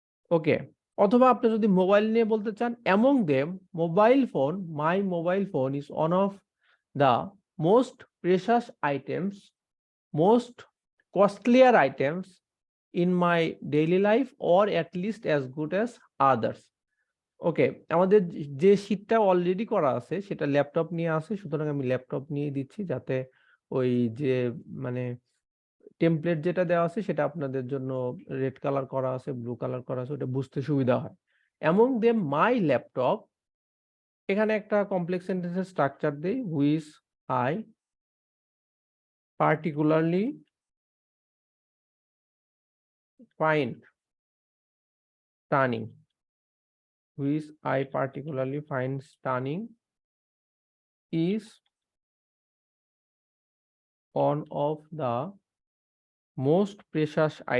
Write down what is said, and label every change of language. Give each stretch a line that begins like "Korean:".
Bangla: ওকে, অথবা আপনি যদি মোবাইল নিয়ে বলতে চান,
English: Among them my mobile phone is one of the most precious items, most costlier items in my daily life, or at least as good as others.
Bangla: ওকে, আমাদের যে শীটটা already করা আছে সেটা ল্যাপটপ নিয়ে আছে, সুতরাং আমি ল্যাপটপ নিয়ে দিচ্ছি যাতে ওই যে মানে টেমপ্লেট যেটা দেওয়া আছে সেটা আপনাদের জন্য রেড কালার করা আছে, ব্লু কালার করা আছে, ওটা বুঝতে সুবিধা হয়।
English: among them my laptop,
Bangla: এখানে একটা কমপ্লেক্স সেন্টেন্সের স্ট্রাকচার দেই,
English: which I particularly find stunning, which I particularly find stunning, is one of the most precious